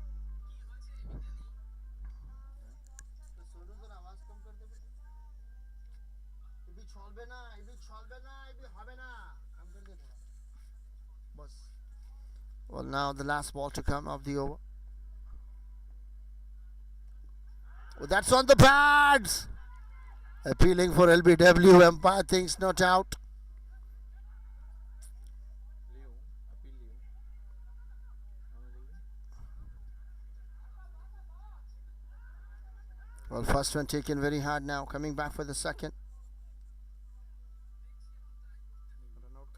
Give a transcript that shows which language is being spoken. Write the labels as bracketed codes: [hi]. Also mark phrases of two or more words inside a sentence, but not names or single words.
[en] Well, now the last ball to come of the over. Well, that's on the pads. Appealing for LBW. Umpire thinks not out. [hi] लियो अपील लियो [en] Well, first one taken very hard now. Coming back for the second.